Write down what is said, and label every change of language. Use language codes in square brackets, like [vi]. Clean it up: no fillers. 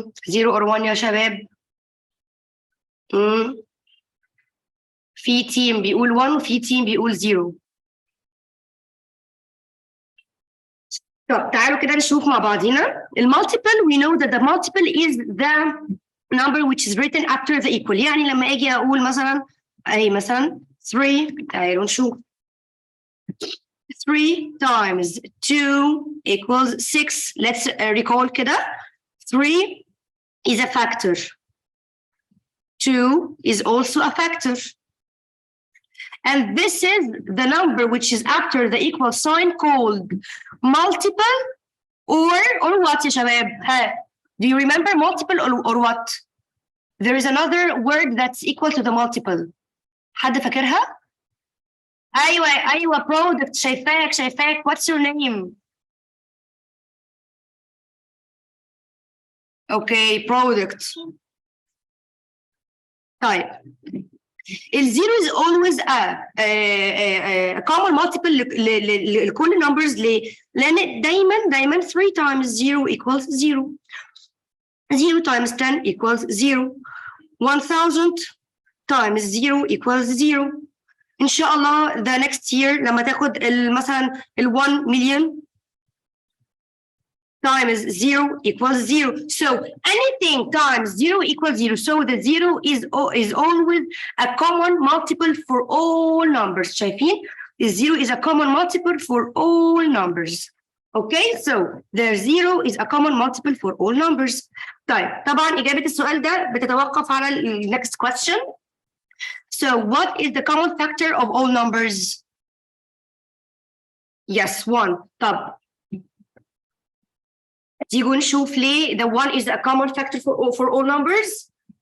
[en] 0 or 1 [ar] يا شباب. في تيم بيقول 1 وفي تيم بيقول 0. طب تعالوا كده نشوف مع بعضينا. [en] المالتيبل we know that the multiple is the number which is written after the equal. [ar] يعني لما أجي أقول مثلا مثلا 3 تعالوا نشوف. [en] 3 times 2 equals 6. Let's recall كده. 3 is a factor. 2 is also a factor. And this is the number which is after the equal sign called multiple or what [ar] يا شباب؟ ها. [en] Do you remember multiple or what? There is another word that's equal to the multiple. [ar] حد فاكرها؟ ايوه product. شايفاك. [en] What's your name? Okay, product. [ar] طيب. [en] الزيرو is always a common multiple لكل numbers. [ar] ليه؟ لأن دايما [en] 3 times 0 equals 0. 0 times 10 equals 0. 1000 times 0 equals 0. [ar] إن شاء الله [en] the next year [ar] لما تاخد مثلا [en] 1 million times 0 equals 0. So anything times 0 equals 0. So the 0 is always a common multiple for all numbers. [ar] شايفين؟ [en] The 0 is a common multiple for all numbers. Okay, so the 0 is a common multiple for all numbers. [ar] طيب طبعا إجابة السؤال ده بتتوقف على ال [en] next question. So what is the common factor of all numbers? Yes, 1. [ar] طب تيجوا نشوف ليه [en] the 1 is a common factor for all numbers.